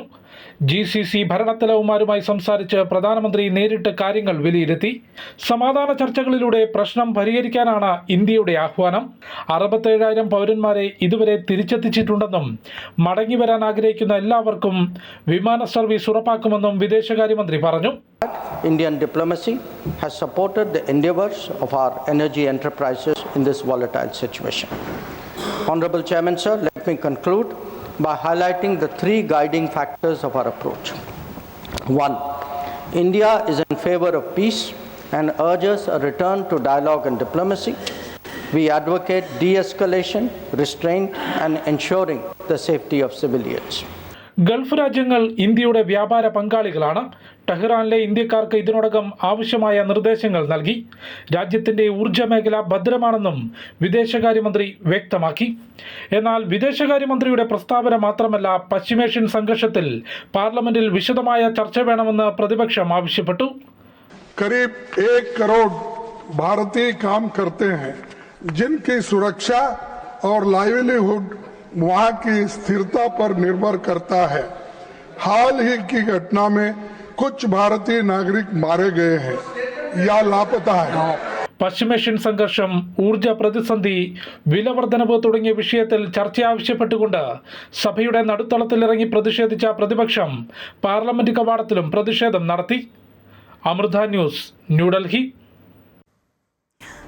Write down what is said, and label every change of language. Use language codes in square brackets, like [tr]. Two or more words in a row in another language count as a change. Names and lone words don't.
[ml] GCC ഭരണത്തലവന്മാരുമായി സംസാരിച്ച് പ്രധാനമന്ത്രി നേരിട്ട് കാര്യങ്ങൾ വിലയിരുത്തി. സമാധാന ചർച്ചകളിലൂടെ പ്രശ്നം പരിഹരിക്കാനാണ് ഇന്ത്യയുടെ ആഹ്വാനം. 67,000 പൗരന്മാരെ ഇതുവരെ തിരിച്ചെത്തിച്ചിട്ടുണ്ടെന്നും മടങ്ങിവരാൻ ആഗ്രഹിക്കുന്ന എല്ലാവർക്കും വിമാന സർവീസ് ഉറപ്പാക്കുമെന്നും വിദേശകാര്യമന്ത്രി പറഞ്ഞു. [en] Indian diplomacy has supported the endeavors of our energy enterprises in this volatile situation. Honorable Chairman, sir, let me conclude by highlighting the 3 guiding factors of our approach. 1. India is in favor of peace and urges a return to dialogue and diplomacy. We advocate de-escalation, restraint, and ensuring the safety of civilians. [ml] ഗൾഫ് രാജ്യങ്ങൾ ഇന്ത്യയുടെ വ്യാപാര പങ്കാളികളാണ്. ടെഹ്റാനിലെ ഇന്ത്യക്കാർക്ക് ഇതിനോടകം ആവശ്യമായ നിർദ്ദേശങ്ങൾ നൽകി. രാജ്യത്തിന്റെ ഊർജ്ജ മേഖല ഭദ്രമാണെന്നും വിദേശകാര്യമന്ത്രി വ്യക്തമാക്കി. എന്നാൽ വിദേശകാര്യമന്ത്രിയുടെ പ്രസ്താവന മാത്രമല്ല, പശ്ചിമേഷ്യൻ സംഘർഷത്തിൽ പാർലമെന്റിൽ വിശദമായ ചർച്ച വേണമെന്ന് പ്രതിപക്ഷം ആവശ്യപ്പെട്ടു. [hi] करीब 1 करोड़ भारतीय काम करते हैं, जिनकी सुरक्षा और लाइवलीहुड वहां की स्थिरता पर निर्भर करता है. हाल ही की घटना में कुछ भारतीय नागरिक मारे गए हैं या लापता हैं. [ml] പശ്ചിമേഷ്യൻ സംഘർഷം, ഊർജ പ്രതിസന്ധി, വിലവർദ്ധനവ് തുടങ്ങിയ വിഷയത്തിൽ ചർച്ച ആവശ്യപ്പെട്ടുകൊണ്ട് സഭയുടെ നടുത്തളത്തിലിറങ്ങി പ്രതിഷേധിച്ച പ്രതിപക്ഷം പാർലമെന്റ് കവാടത്തിലും പ്രതിഷേധം നടത്തി. അമൃത ന്യൂസ്, ന്യൂഡൽഹി.